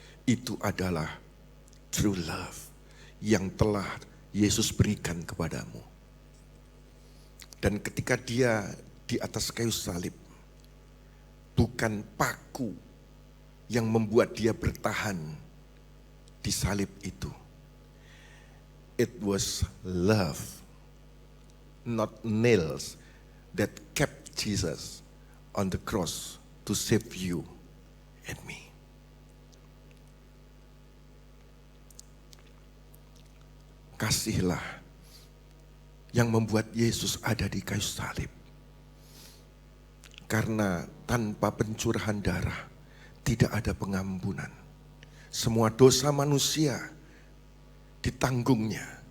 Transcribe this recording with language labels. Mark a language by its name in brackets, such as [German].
[Indonesian] Itu adalah true love yang telah Yesus berikan kepadamu. Dan ketika dia di atas kayu salib, bukan paku yang membuat dia bertahan di salib itu. [English] It was love, not nails, that kept Jesus on the cross to save you and me. [Indonesian] Kasihlah yang membuat Yesus ada di kayu salib. Karena tanpa pencurahan darah tidak ada pengampunan. Semua dosa manusia ditanggungnya.